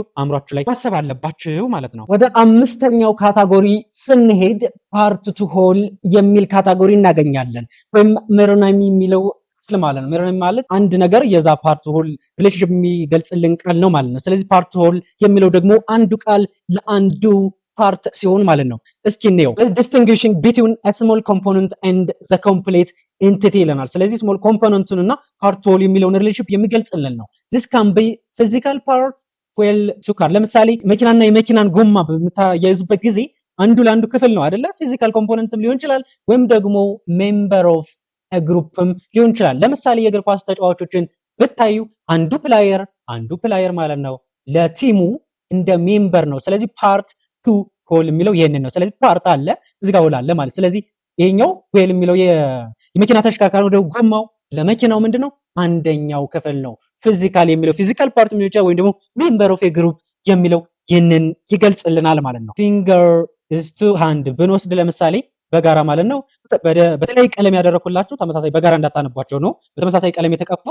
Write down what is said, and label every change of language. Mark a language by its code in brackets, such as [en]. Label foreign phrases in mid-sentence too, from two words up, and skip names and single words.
[am] አእምሯችሁ ላይ ማሰብ አለባችሁ ማለት ነው። ወደ አምስተኛው ካታጎሪ ስንሄድ [en] part to whole [am] የሚል ካታጎሪ እናገኛለን። ወይም ሜሮናይም የሚለው ማለት ነው። ሜሮኒም ማለት አንድ ነገር የዛ [en] part whole relationship [am] የሚገልጽልን ቃል ነው ማለት ነው። ስለዚህ [en] part whole [am] የሚለው ደግሞ አንዱ ቃል ለአንዱ ፓርት ሲሆን ማለት ነው። እስኪ እንየው። [en] distinguishing between a small component and the complete entity [am] ይለናል። ስለዚህ [en] small component [am] እና [en] part whole [am] የሚለውን ሪሌሽንሺፕ የሚገልጽልን ነው። [en] this can be physical part well to car። [am] ለምሳሌ መኪናና የመኪናን ጎማ በምታያይዙበት ጊዜ አንዱ ለአንዱ ክፍል ነው አይደለ? [en] physical component [am] ሊሆን ይችላል ወይም ደግሞ [en] member of group [am] ሊሆን ይችላል። ለምሳሌ የእግር ኳስ ተጫዋቾችን ብታዩ አንዱ ፕላየር ማለት ነው ለቲሙ እንደ ሜምበር ነው። ስለዚህ [en] part to whole [am] የሚለው ይሄንን ነው። ስለዚህ ፓርት አለ እዚህ ጋር ሆል አለ ማለት። ስለዚህ ይሄኛው ሆል የሚለው የመኪና ተሽከርካሪ ወደ ጎማው ለመኪናው ምንድነው አንደኛው ክፍል ነው። ፊዚካል የሚለው [en] physical part [am] የሚለው ይችላል ወይም ደግሞ [en] member of group [am] የሚለው ይሄንን ይገልጽልናል ማለት ነው። [en] finger is to hand [am] ብንወስድ ለምሳሌ በጋራ ማለት ነው። በተለያየ ቀለም ያደረኩላችሁ ተመሳሳይ በጋራ እንዳታነቧቸው ነው። በተመሳሳይ ቀለም የተቀቡት